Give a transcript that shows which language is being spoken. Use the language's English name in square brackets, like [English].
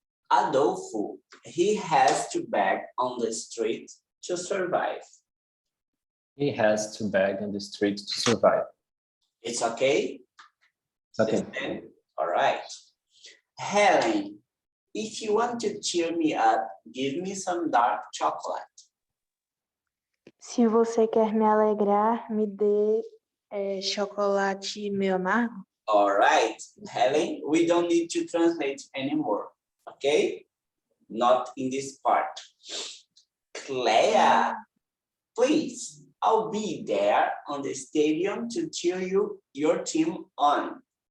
[English] Adolfo, he has to beg on the street to survive. He has to beg on the street to survive. It's okay? It's okay. Understand? All right. Helen, if you want to cheer me up, give me some dark chocolate. [Portuguese] Se você quer me alegrar, me dê chocolate meio amargo. [English] All right, Helen, we don't need to translate anymore, okay? Not in this part. Clea, please, I'll be there on the stadium to cheer your team on.